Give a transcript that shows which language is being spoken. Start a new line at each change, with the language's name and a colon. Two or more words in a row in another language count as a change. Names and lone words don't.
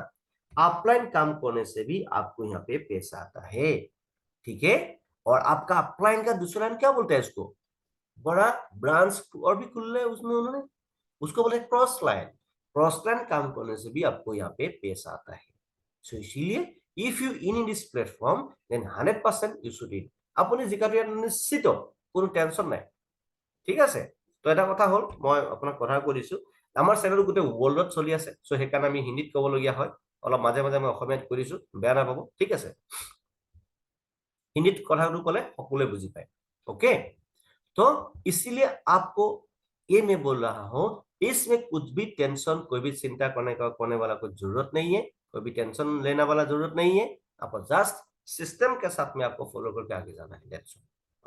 Hindi: अपलाइन काम करने से भी आपको यहाँ पे पैसा आता है, ठीक है। और आपका अपलाइन का दूसरा नाम क्या बोलते हैं इसको, बड़ा ब्रांच और भी खुल रहा है उसमें उन्होंने, उसको बोले
English: cross line. cross line
Hindi: काम करने से भी आपको यहाँ पे पैसा आता है।
English: so इसीलिए if you in this platform then 100% you should in।
Assamese: আপুনি জিকাটো ইয়াত নিশ্চিত, কোনো টেনচন নাই, ঠিক আছে। তো এটা কথা হ'ল মই আপোনাক কথা কৈ দিছো, আমাৰ চেনেল গোটেই ৱৰ্ল্ডত চলি আছে, চ' সেইকাৰণে আমি হিন্দীত ক'বলগীয়া হয়, অলপ মাজে মাজে মই অসমীয়াত কৈ দিছো, বেয়া নাপাব, ঠিক আছে। हिंदी কথাটো কলে সকলোৱে বুজি পায়,
Hindi: ओके। तो इसीलिए आपको ये मैं बोल रहा हूं, इसमें कुछ भी टेंशन कोई भी चिंता करने वाला कोई जरूरत नहीं है, कोई भी टेंशन लेने वाला जरूरत नहीं है। आपको जस्ट सिस्टम के साथ में आपको फॉलो करके आगे जाना है,
English: that's all.